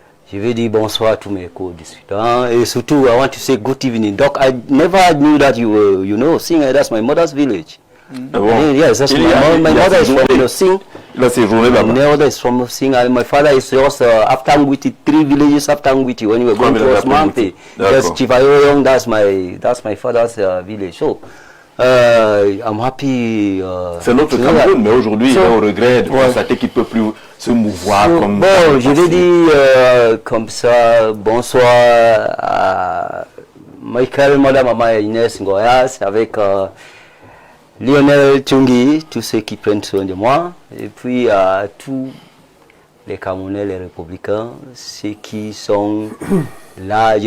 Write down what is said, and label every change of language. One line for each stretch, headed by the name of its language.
French: Je vais dire bonsoir à tous mes co-discutants et surtout
English: I want to say good evening. Doc, I never knew that you were, you know, Sing. That's my mother's village. Yes, that's my mother is from Sing.
French: Là, c'est journée là-bas.
English: My mother is from Sing and my father is just after Ngwiti, 3 villages after Ngwiti when we were going to Osmante. That's Chivayoyong, that's my father's village. So, I'm happy.
French: C'est notre Cameroun, mais aujourd'hui, on regrette de constater qu'il ne peut plus se mouvoir comme... Bon, je vais dire comme ça, bonsoir à Michael, Madame, Maman et Inès Ngoyas, avec Lionel Tchungi, tous ceux qui prennent soin de moi, et puis à tous les Camerounais, les Républicains, ceux qui sont là.